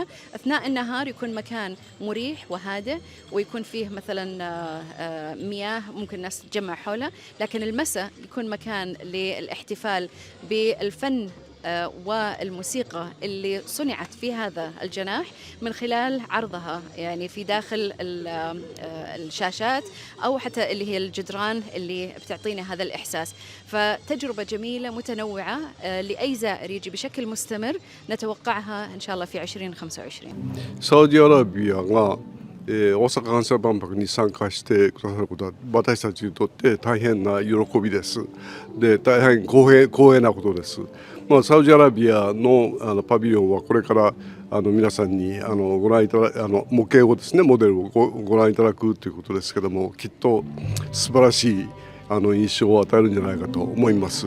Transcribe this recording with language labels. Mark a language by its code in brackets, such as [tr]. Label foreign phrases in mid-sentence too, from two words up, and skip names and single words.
[ar] أثناء النهار يكون مكان مريح وهادئ، ويكون فيه مثلا مياه ممكن الناس تتجمع حولها، لكن المساء يكون مكان للاحتفال بالفن والموسيقى اللي صنعت في هذا الجناح من خلال عرضها يعني في داخل الشاشات أو حتى اللي هي الجدران اللي بتعطينا هذا الإحساس. فتجربة جميلة متنوعة لأي زائر يجي بشكل مستمر، نتوقعها إن شاء الله في 2025. سعودي عربية [ja] 大阪・関西万博に参加してくださることは私たちにとって大変な喜びです。で、大変光栄なことです。サウジアラビアのパビリオンはこれから皆さんにご覧いただ模型をですね、モデルをご覧いただくということですけども、きっと素晴らしい印象を与えるんじゃないかと思います。